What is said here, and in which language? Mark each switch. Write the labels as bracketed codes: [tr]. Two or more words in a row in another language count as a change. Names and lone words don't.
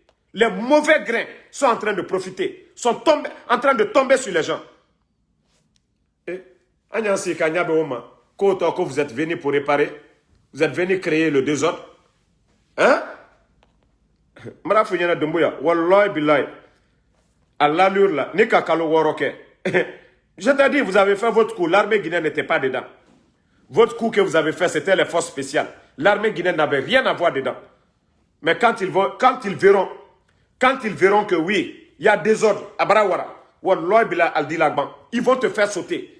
[fr] Les mauvais grains sont en train de profiter. Sont en train de tomber sur les gens. Et, quand vous êtes venus pour réparer, vous êtes venus créer le désordre. [ar] Hein? Wallahi billahi. [fr] À l'allure là, [sus] ni kakalo woroke. [fr] Je t'ai dit, vous avez fait votre coup. L'armée guinéenne n'était pas dedans. Votre coup que vous avez fait, c'était les forces spéciales. L'armée guinéenne n'avait rien à voir dedans. Mais quand ils verront que oui, il y a désordre à Barawara, ils vont te faire sauter.